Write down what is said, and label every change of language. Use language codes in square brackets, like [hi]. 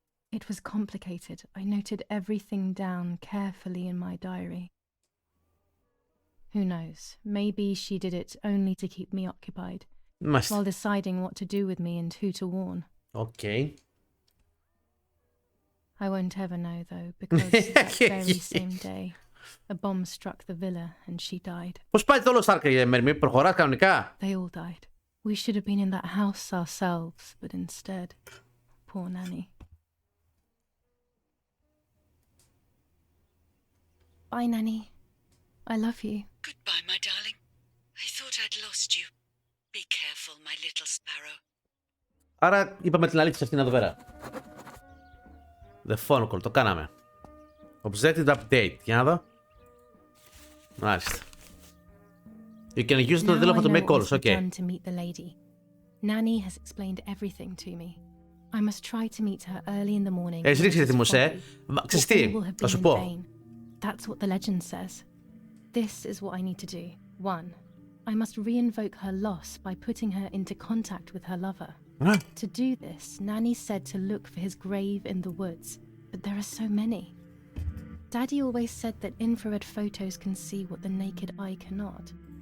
[en] It was complicated. I noted everything down carefully in my diary. Who knows? Maybe she did it only to keep me occupied, [el] Μάλιστα. [en] while deciding what to do with me and who to warn. Okay. I won't ever know, though, because that very same day, a bomb struck the villa and she died. [el] Πώς πάει το όλο Στάρκ, Μερμή, προχωράς κανονικά? [en] They all died. We should have been in that house ourselves, but instead, poor Nanny. Bye, Nanny. I love you. Goodbye, my darling. I thought I'd lost you. Be careful, my little sparrow. [el] Άρα είπαμε την αλήθεια σε αυτήν εδώ πέρα. [en] The phone call, [el] το κάναμε. [en] Objective update, [el] για να δω. Μάλιστα. [en] You can use the telephone to make calls, okay. To meet the lady. Nanny has explained everything to me. I must try to meet her early in the morning. [el] Έχεις ρίξει ρυθμούς, Ξέρεις τι, θα σου πω. [en] That's what the legend says. This is what I need to do. 1. I must re-invoke her loss by putting her into contact with her lover. To do this, Nanny said to look for his grave in the woods, but there are so many. Daddy always said that infrared photos can see what the naked eye cannot.